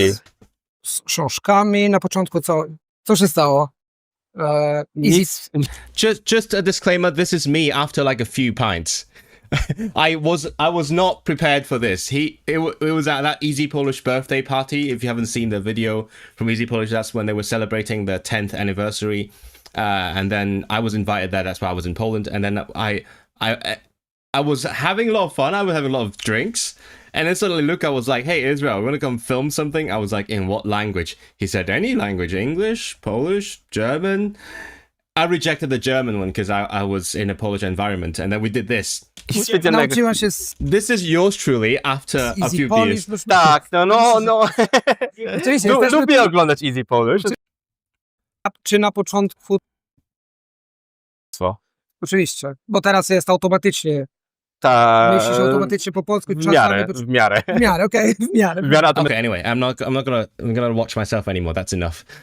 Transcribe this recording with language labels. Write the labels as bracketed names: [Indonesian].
[Polish] Więc z książkami na początku co się stało? Nic. [English] Just a disclaimer, this is me after like a few pints. I was not prepared for this. It was at that Easy Polish birthday party. If you haven't seen the video from Easy Polish, that's when they were celebrating their 10th anniversary. And then I was invited there. That's why I was in Poland. And then I was having a lot of fun. I was having a lot of drinks. And then suddenly Luca was like, hey, Israel, we want to come film something? I was like, in what language? He said, any language, English, Polish, German. I rejected the German one because I was in a Polish environment. And then we did this. [Polish] Nauczyła się [English] This is yours truly after a few beers. [Polish] Tak, no. Oczywiście, Lubię oglądać Easy Polish. Czy na początku? Co? Oczywiście, bo teraz jest automatycznie. Ta... Myślisz automatycznie po polsku. W miarę. W miarę, okej, w miarę. [English] Okay, anyway, I'm not gonna watch myself anymore. That's enough.